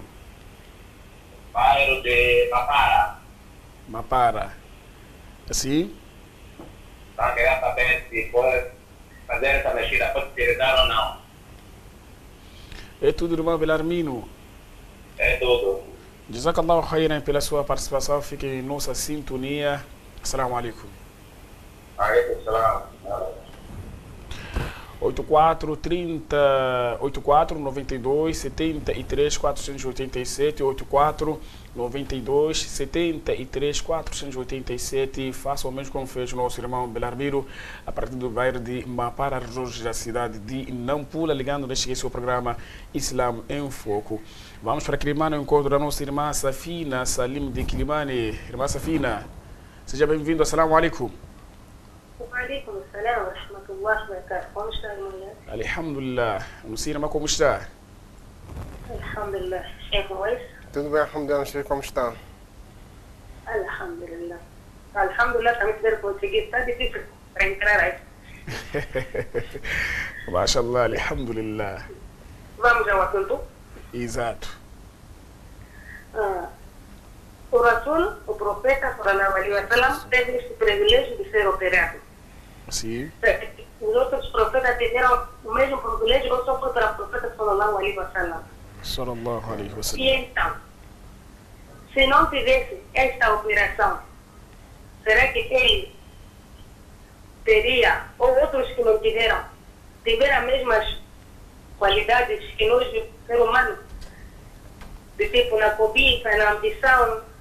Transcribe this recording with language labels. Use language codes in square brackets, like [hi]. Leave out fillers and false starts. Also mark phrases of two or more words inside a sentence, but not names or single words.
[pt] Bairro de Mapara. Mapara. Assim? Então, queria saber se pode fazer essa mexida, pode ser dar ou não. É tudo, irmão Belarmino. É tudo. [ar] جزاك الله خيرا [pt] pela sua participação. Fique em nossa sintonia. [ar] السلام عليكم. عليكم السلام. [pt] 84 30 84 92 73 487 84 92 73 487. Faça o mesmo como fez o nosso irmão Belarmiro a partir do bairro de Mapara, regiões da cidade de Nampula, ligando neste seu programa Islam em Foco. Vamos para Quilimane, o encontro da nossa irmã Safina Salim de Quilimane. Irmã Safina, seja bem-vindo. [ar] السلام عليكم. عليكم السلام ورحمة الله وبركاته. [pt] Como está, irmã? Alhamdulillah. Não sei, irmã, como está? [ar] Alhamdulillah. Sheikh Mois? [pt] Tudo bem, alhamdulillah, Sheikh, como está? [ar] Alhamdulillah. Alhamdulillah, [pt] também ser português está difícil para entrar aí. [ar] ما شاء الله الحمد لله. [pt] Vamos ao assunto. Exato. O Rasul, o profeta, [ar] صلى الله عليه وسلم, [pt] teve este privilégio de ser operado. Sim. Os outros profetas tiveram o mesmo privilégio, ou só foi para o profeta, [ar] صلى الله عليه وسلم. صلى الله عليه وسلم. [pt] E então, se não tivesse esta operação, será que ele teria, ou outros que não tiveram as mesmas qualidades que nós, ser humano, de tipo na cobiça, na ambição?